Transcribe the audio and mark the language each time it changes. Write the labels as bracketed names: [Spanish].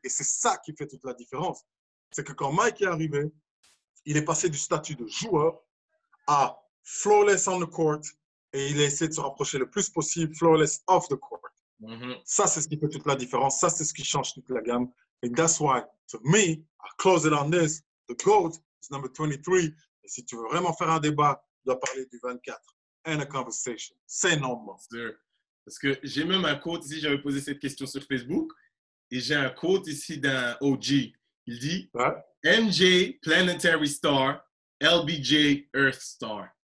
[French] Et c'est ça qui fait toute la différence. C'est que quand Mike est arrivé, il est passé du statut de joueur à [English] flawless on the court [French] et il a essayé de se rapprocher le plus possible [English] flawless off the court. [French] Ça, c'est ce qui fait toute la différence. Ça, c'est ce qui change toute la gamme. [English] Et that's why, to me, I close it on this. The GOAT is number 23. [French] Et si tu veux vraiment faire un débat, tu dois parler du 24. [English] And a conversation. [French] C'est normal. Parce que j'ai même un quote ici, j'avais posé cette question sur Facebook, et j'ai un quote ici d'un OG. Il dit MJ Planetary Star, LBJ Earth Star.